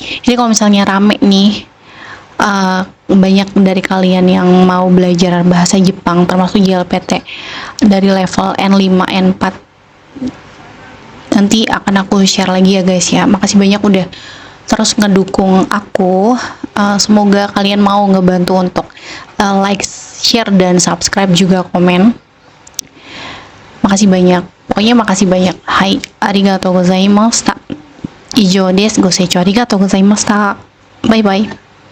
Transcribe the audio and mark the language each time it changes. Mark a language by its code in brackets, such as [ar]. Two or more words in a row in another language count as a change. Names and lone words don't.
[id] Jadi kalau misalnya rame nih, banyak dari kalian yang mau belajar bahasa Jepang termasuk JLPT dari level N5, N4, nanti akan aku share lagi ya guys ya. Makasih banyak udah terus ngedukung aku. Semoga kalian mau ngebantu untuk like, share, dan subscribe juga komen. Makasih banyak. Pokoknya makasih banyak. [ja] Hai, ありがとうございました。以上です. ご清聴ありがとうございました. [en] Bye bye.